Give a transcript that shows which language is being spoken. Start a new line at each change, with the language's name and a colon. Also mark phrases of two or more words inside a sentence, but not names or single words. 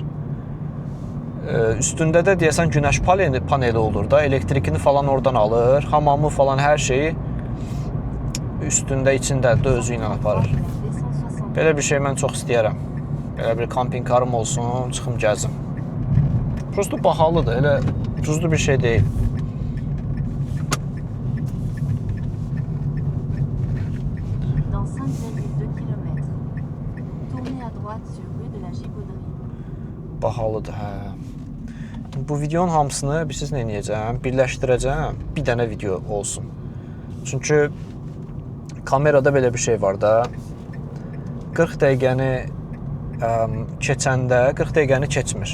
Azerbaijani: Üstündə də deyəsən günəş paneli olur da, elektrikini falan oradan alır, hamamı falan hər şeyi üstündə, içindədir, özü ilə aparır. Belə bir şey mən çox istəyərəm. Belə bir kamping karım olsun, çıxım gəzim. Prosto bahalıdır, elə ucuzlu bir şey deyil.
French: Dans 5,2 km. Tournez à droite sur rue de la Gibauderie.
Azerbaijani: Bahalıdır, hə. Bu videonun hamısını bilirsiniz nə edəcəm? Birləşdirəcəm, bir dənə video olsun. Çünki kamerada belə bir şey var da. 40 dəqiqəni keçəndə 40 dəqiqəni keçmir.